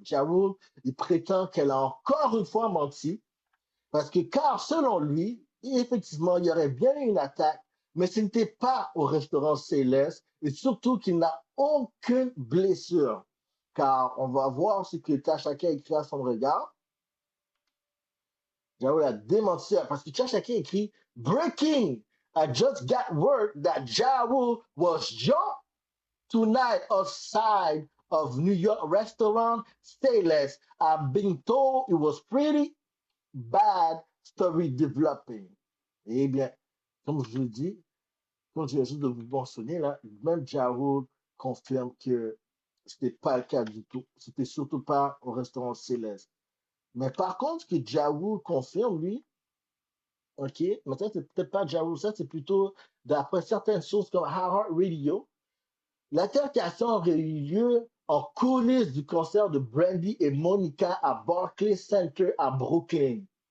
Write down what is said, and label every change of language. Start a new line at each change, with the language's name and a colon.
French: Ja Rule, il prétend qu'elle a encore une fois menti, parce que, car selon lui, effectivement, il y aurait bien eu une attaque, mais ce n'était pas au restaurant Céleste, et surtout qu'il n'a aucune blessure. Car on va voir ce que Tachaka a écrit à son regard. Ja Rule a démenti, parce que Tachaka a écrit Breaking!
English: I just got word that Ja Rule was jumped tonight outside of New York restaurant Stayless. I'm being told it was pretty bad story developing.
French: Eh bien, comme je vous le dis, comme je viens juste de vous mentionner, là, même Ja Rule confirme que c'était pas le cas du tout. C'était surtout pas au restaurant Céleste. Mais par contre, ce que Ja Rule confirme, lui, OK, mais ça, c'est peut-être pas Ja Rule, ça, c'est plutôt, d'après certaines sources comme Hard Radio, l'altercation aurait eu lieu en coulisses du concert de Brandy et Monica à Barclays Center à Brooklyn.